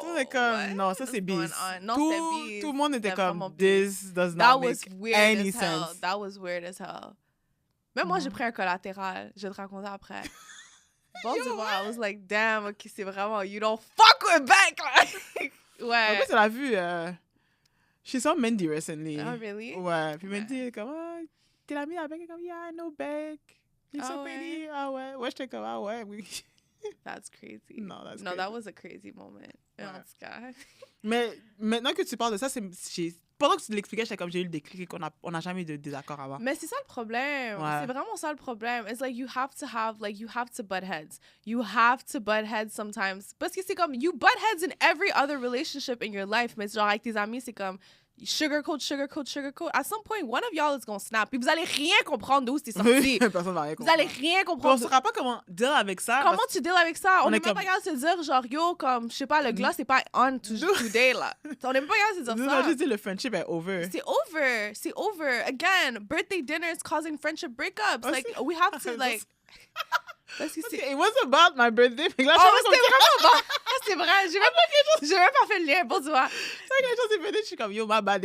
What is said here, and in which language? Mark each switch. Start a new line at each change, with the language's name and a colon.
French: Tout le monde comme, non, ça c'est bis. Non, tout le monde était comme,
English: this does not make any sense. That was weird as hell.
French: Même moi, j'ai pris un collatéral. Je vais te raconter après.
English: Bon, I was like, damn, ok,
French: c'est vraiment,
English: you don't fuck with back.
French: Ouais. En plus, elle a vu,
English: she saw Mandy recently. Oh, really?
French: Ouais. Puis Mandy est comme, t'es l'amie avec? Elle est comme,
English: yeah, I know Beck. You're so pretty.
French: Ouais. Ah ouais. Ouais, j'étais comme, ah ouais. Oui.
English: That's crazy. No, that's no, crazy. that was a crazy moment.
French: Ouais. En tout cas. Mais maintenant que tu parles de ça, pendant que tu l'expliquais, j'étais comme, j'ai eu le déclic qu'on n'a jamais eu de désaccord avant. Mais c'est ça le problème. Ouais. C'est vraiment ça le problème.
English: It's like you have to butt heads. You have to butt heads sometimes.
French: Parce que c'est comme,
English: you butt heads in every other relationship in your life.
French: Mais genre avec tes amis, c'est comme, sugarcoat.
English: At some point, one of y'all is gonna snap.
French: Puis vous allez rien comprendre d'où c'est sorti. Personne va rien comprendre. Vous allez rien comprendre. On ne saura pas comment deal avec ça. Comment tu deals avec ça? On n'est est même pas capable de se dire, genre, yo, comme, je sais pas, le gloss c'est pas on today, là. On n'est même pas capable de se dire Nous, ça. on a juste dit le friendship est over. C'est over.
English: Again, birthday dinners causing friendship breakups. Like, we have to, like... It was about my birthday.
French: Là, c'était vraiment bon. C'est vrai. J'ai même pas fait le lien pour toi. C'est vrai que les gens s'est fait, je suis comme, yo,
English: my bad.